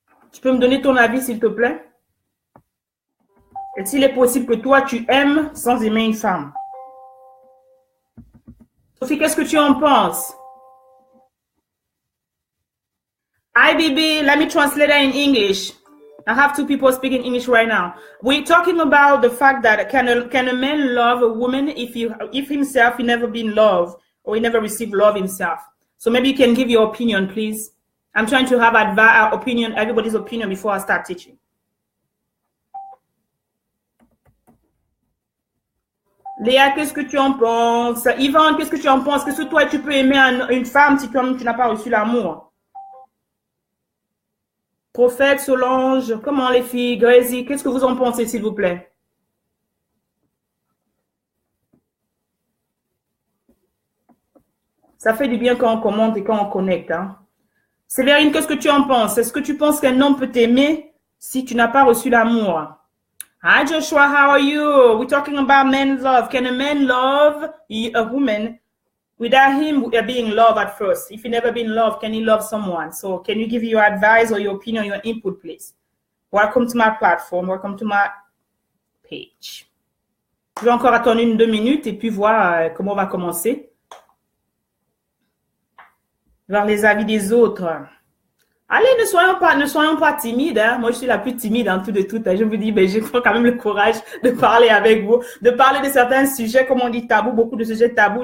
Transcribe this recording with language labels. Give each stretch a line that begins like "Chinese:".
French: Tu peux me donner ton avis, s'il te plaît? Est-il est possible que toi, tu aimes sans aimer une femme? Sophie, qu'est-ce que tu en penses?
English: Hi, Bibi. Let me translate that in English. I have 2 people speaking English right now. We're talking about the fact that can a man love a woman if himself he never been loved or he never received love himself? So maybe you can give your opinion, please. I'm trying to have everybody's opinion before I start teaching.
French: Léa, qu'est-ce que tu en penses? Yvan, qu'est-ce que tu en penses? Qu'est-ce que toi, tu peux aimer une femme si toi-même, tu n'as pas reçu l'amour? Prophète, Solange, comment les filles? Gracie, qu'est-ce que vous en pensez, s'il vous plaît? Ça fait du bien quand on commente et quand on connecte. Hein? Sévérine, qu'est-ce que tu en penses? Est-ce que tu penses qu'un homme peut t'aimer si tu n'as pas reçu l'amour?
English: Hi, Joshua, how are you? We're talking about men's love. Can a man love a woman without him being loved at first? If he never been loved, can he love someone? So can you give your advice or your opinion, your input, please? Welcome to my platform. Welcome to my page.
French: Je vais encore attendre 1-2 minutes et puis voir comment on va commencer. Voir les avis des autres. Allez, ne soyons pas timides. Hein. Moi, je suis la plus timide en tout de tout. Hein. Je vous dis, ben, j'ai quand même le courage de parler avec vous, de parler de certains sujets, comme on dit, tabous, beaucoup de sujets tabous.